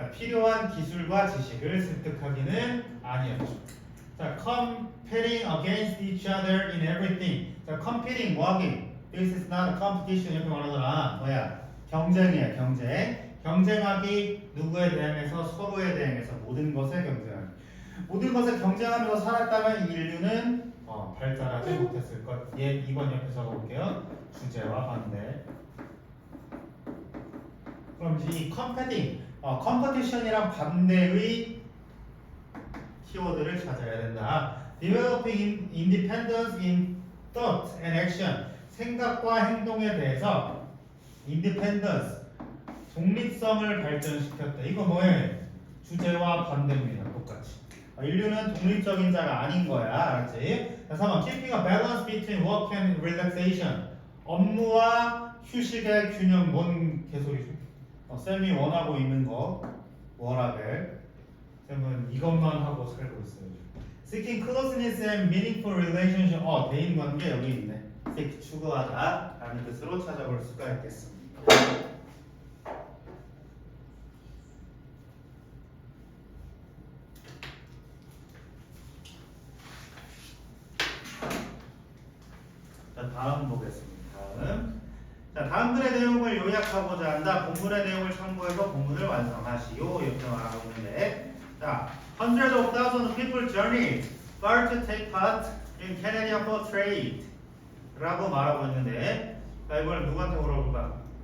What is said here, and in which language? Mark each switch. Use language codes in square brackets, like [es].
[ko] 필요한 기술과 지식을 습득하기는 아니었죠. [en] Competing against each other in everything. [ko] competing 뭐하기? [en] This is not a competition [ko] 이렇게 말하잖아. 뭐야? 경쟁이야, 경쟁. 경쟁하기 누구에 대항해서 서로에 대항해서 모든 것에 경쟁하기. 모든 것에 경쟁하면서 살았다면 인류는 발달하지 못했을 것. 예, 2번 옆에 적어볼게요. 주제와 반대. 그럼 이제 이 컴퍼티션이랑 반대의 키워드를 찾아야 된다. [en] Developing independence in thought and action. [ko] 생각과 행동에 대해서 independence, 독립성을 발전시켰다. 이거 뭐예요? 주제와 반대입니다. 똑같이. 인류는 독립적인 자가 아닌 거야. 알았지? [en] 3번 Keeping a balance between work and relaxation. [ko] 업무와 휴식의 균형. 뭔 개소리죠? 쌤이 원하고 있는 거 워라벨. 쌤은 이것만 하고 살고 있어요. [en] Seeking closeness and meaningful relationship. [ko] 대인 관계 여기 있네. seek 추구하다 라는 뜻으로 찾아볼 수가 있겠습니다. 자, 다음 보겠습니다. 다음 글의 내용을 요약하고자 한다. 본문의 내용을 참고해서 본문을 완성하시오. 이렇게 말하고 있는데, 자, [en] hundreds of thousands of people journeyed far to take part in Canadian fur trade [ko] 라고 말하고 있는데, 자, 이번엔 누구한테 물어볼까?